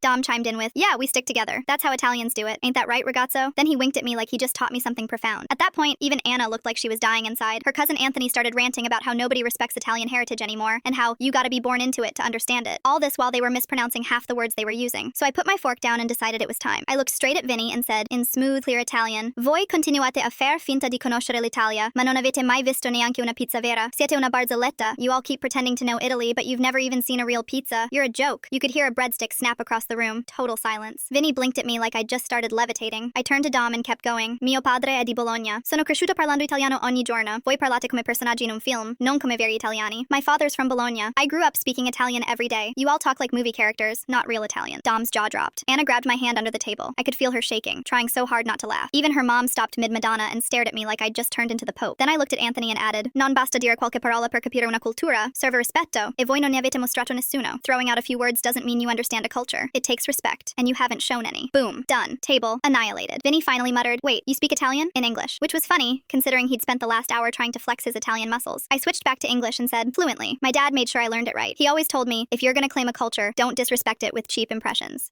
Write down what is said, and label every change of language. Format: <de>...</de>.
<en>Dom chimed in with, "Yeah, we stick together. That's how Italians do it. Ain't that right, ragazzo?" Then he winked at me like he just taught me something profound. At that point, even Anna looked like she was dying inside. Her cousin Anthony started ranting about how nobody respects Italian heritage anymore, and how you gotta be born into it to understand it. All this while they were mispronouncing half the words they were using. So I put my fork down and decided it was time. I looked straight at Vinny and said, in smooth, clear Italian,</en> <it>"Voi continuate a fare finta di conoscere l'Italia, ma non avete mai visto neanche una pizza vera. Siete una barzelletta.</it> <en>You all keep pretending to know Italy, but you've never even seen a real pizza. You're a joke." You could hear a breadstick snap across the room. Total silence. Vinny blinked at me like I'd just started levitating. I turned to Dom and kept going.</en> <it>"Mio padre è di Bologna. Sono cresciuto parlando italiano ogni giorno. Voi parlate come personaggi in un film, non come veri italiani."</it> <en>My father's from Bologna. I grew up speaking Italian every day. You all talk like movie characters, not real Italian. Dom's jaw dropped. Anna grabbed my hand under the table. I could feel her shaking, trying so hard not to laugh. Even her mom stopped mid-Madonna and stared at me like I'd just turned into the Pope. Then I looked at Anthony and added,</en> <it>"Non basta dire qualche parola per capire una cultura. Serve rispetto, e voi non ne avete mostrato nessuno."</it> <en>Throwing out a few words doesn't mean you understand a culture. It takes respect, and you haven't shown any. Boom. Done. Table. Annihilated. Vinny finally muttered, "Wait, you speak Italian?" in English, which was funny, considering he'd spent the last hour trying to flex his Italian muscles. I switched back to English and said, fluently. My dad made sure I learned it right. He always told me, if you're gonna claim a culture, don't disrespect it with cheap impressions.</en>